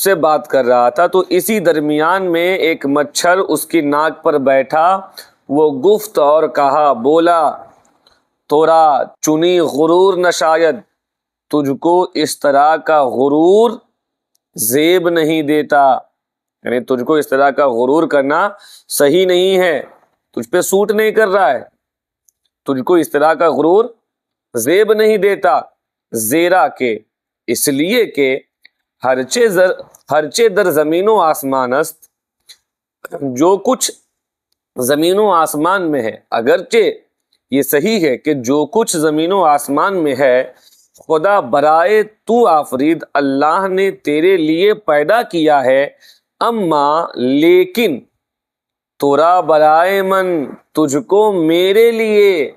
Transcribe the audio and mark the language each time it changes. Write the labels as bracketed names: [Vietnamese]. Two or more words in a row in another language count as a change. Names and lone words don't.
[Urdu] سے بات کر رہا تھا تو اسی درمیان میں ایک مچھر اس کی ناک پر بیٹھا، وہ گفت اور کہا، بولا، [Persian] تورا چنی غرور نشاید، [Urdu] تجھ کو اس طرح کا غرور زیب نہیں دیتا، یعنی تجھ کو اس طرح کا غرور کرنا صحیح نہیں ہے، تجھ پہ سوٹ نہیں کر رہا ہے، تجھ کو اس طرح کا غرور زیب نہیں دیتا، [Persian] زیرا کہ [Urdu] اس لیے کہ [Persian] ہرچے در زمین و آسمان است، [Urdu] جو کچھ زمین و آسمان میں ہے، اگرچہ یہ صحیح ہے کہ جو کچھ زمین و آسمان میں ہے [Persian] خدا برائے تو آفرید، [Urdu] اللہ نے تیرے لیے پیدا کیا ہے، اما لیکن [Persian] تورا برائے من، [Urdu] تجھ کو میرے لیے،